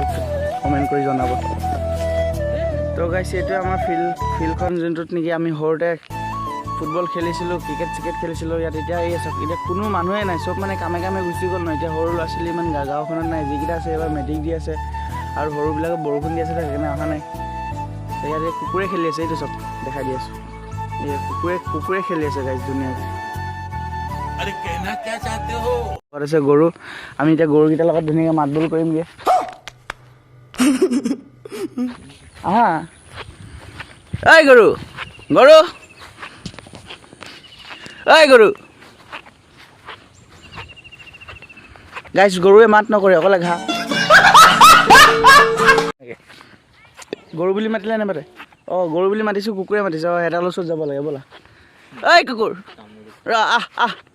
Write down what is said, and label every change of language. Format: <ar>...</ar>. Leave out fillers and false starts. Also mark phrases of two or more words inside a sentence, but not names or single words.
<as>বক্সত কমেণ্ট কৰি জনাব তো গাইছ এইটো আমাৰ ফিল্ডখন যোনটোত নেকি আমি সৰুতে ফুটবল খেলিছিলোঁ ক্ৰিকেট খেলিছিলোঁ ইয়াত এতিয়া এই চব এতিয়া কোনো মানুহে নাই চব মানে কামে কামে গুচি গ'ল ন এতিয়া সৰু ল'ৰা ছোৱালী ইমান গাঁওখনত নাই যিকেইটা আছে এবাৰ মেট্ৰিক দি আছে আৰু সৰুবিলাকে বৰষুণ দি আছে সেইকাৰণে অহা নাই ইয়াতে কুকুৰে খেলি আছে এইটো চব দেখাই দি আছোঁ এই কুকুৰে খেলি আছে গাইছ ধুনীয়াকৈ</as> <hi>अरे कहना क्या चाहते हो</hi> <as>আছে গৰু আমি এতিয়া গৰুকেইটাৰ লগত ধুনীয়াকৈ মাতবোল কৰিমগৈ আহা ঐ গৰু ঐ গৰু গাইছ গৰুৱে মাত নকৰে অকলে ঘাঁহ গৰু বুলি মাতিলে নামাতে অঁ গৰু বুলি মাতিছোঁ কুকুৰে মাতিছে অঁ এটাৰ ওচৰত যাব লাগে ব'লা ঐ কুকুৰ ৰ আহ</as>